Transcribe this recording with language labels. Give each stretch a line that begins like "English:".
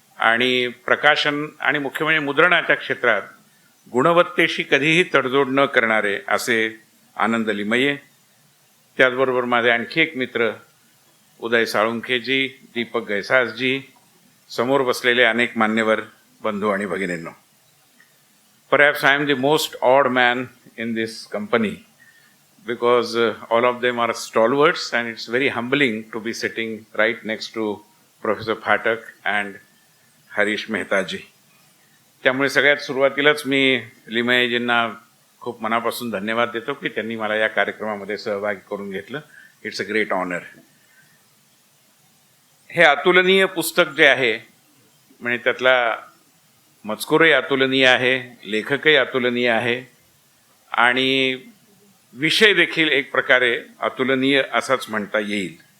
Marathi: आणि प्रकाशन आणि मुख्य म्हणजे मुद्रणाच्या क्षेत्रात गुणवत्तेशी कधीही तडजोड न करणारे असे आनंद लिमये, त्याचबरोबर माझे आणखी एक मित्र उदय साळुंखेजी, दीपक गैसासजी, समोर बसलेले अनेक मान्यवर बंधू आणि भगिनींनो.
English: Perhaps I am the most odd man in this company because all of them are stalwarts and it's very humbling to be sitting right next to Professor Phatak and Harish Mehtaji.
Marathi: त्यामुळे सगळ्यात सुरुवातीलाच मी लिमयेजींना खूप मनापासून धन्यवाद देतो की त्यांनी मला या कार्यक्रमामध्ये सहभागी करून घेतलं.
English: It's a great honour.
Marathi: हे अतुलनीय पुस्तक जे आहे म्हणजे त्यातला मजकूरही अतुलनीय आहे, लेखकही अतुलनीय आहे आणि विषय देखील एक प्रकारे अतुलनीय असाच म्हणता येईल.